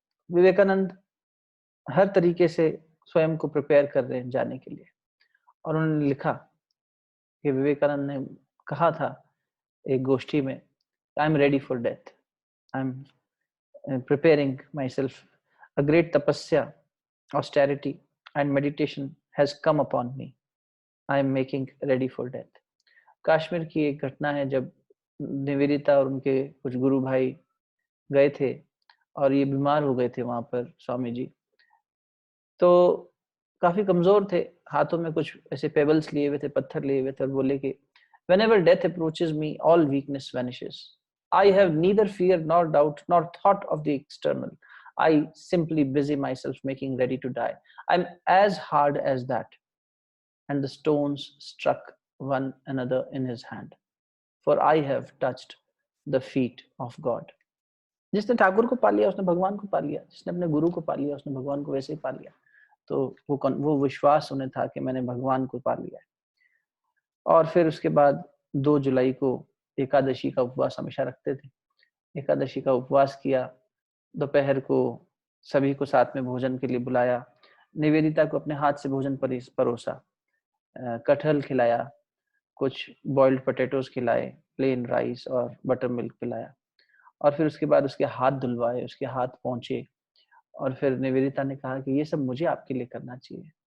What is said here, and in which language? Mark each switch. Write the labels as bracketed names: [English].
[Hindi] विवेकानंद हर तरीके से स्वयं को प्रिपेयर कर रहे हैं जाने के लिए, और उन्होंने लिखा कि विवेकानंद ने कहा था एक गोष्ठी में, [English] I am ready for death, I am preparing myself, a great तपस्या, austerity and meditation has come upon me. I am making ready for death. [Hindi] Kashmir की एक घटना है जब निवेदिता और उनके कुछ गुरु भाई गए थे और ये बीमार हो गए थे वहां पर स्वामी जी। तो काफी कमजोर थे, हाथों में कुछ ऐसे पेबल्स लिए हुए थे, पत्थर लिए हुए थे, और बोले कि [English] whenever death approaches me all weakness vanishes. I have neither fear nor doubt nor thought of the external. I simply busy myself making ready to die. I'm as hard as that. And the stones struck one another in his hand. For I have touched the feet of God. [Hindi] जिसने ठाकुर को पा लिया उसने भगवान को पा लिया, जिसने अपने गुरु को पा लिया उसने भगवान को वैसे ही पा लिया। तो वो विश्वास उन्हें था कि मैंने भगवान को पा लिया है। और फिर उसके बाद 2 जुलाई को एकादशी का उपवास हमेशा रखते थे। एकादशी का उपवास किया, दोपहर को सभी को साथ में भोजन के लिए बुलाया, निवेदिता को अपने हाथ से भोजन परोसा, कटहल खिलाया, कुछ बॉइल्ड पोटैटोज खिलाए, प्लेन राइस और बटर मिल्क पिलाया, और फिर उसके बाद उसके हाथ धुलवाए, उसके हाथ पोंछे, और फिर निवेदिता ने कहा कि ये सब मुझे आपके लिए करना चाहिए।